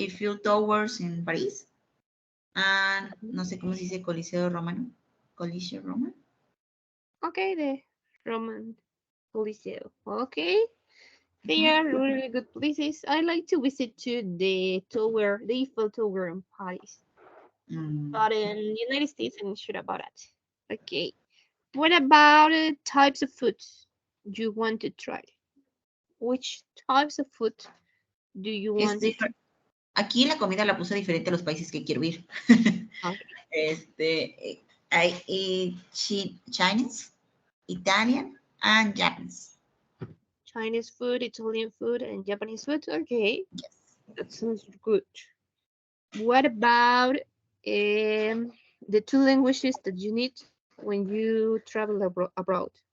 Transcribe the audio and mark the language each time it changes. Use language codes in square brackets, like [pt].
[en] Eiffel Towers in París, and [es] no sé cómo se dice [en] Coliseo Romano. [es] Coliseo Romano. [en] Okay, the Roman Coliseo. Okay, they are really good places. I like to visit to the tower, the Eiffel Tower in Paris. But in United States, I'm not sure about that. Okay. What about types of foods you want to try? Which types of food do you want to try? [es] Aquí la comida la puse diferente a los países que quiero ir. [en] Okay. I eat Chinese, Italian, and Japanese. Chinese food, Italian food, and Japanese food. Okay. Yes. That sounds good. What about the two languages that you need when you travel abroad?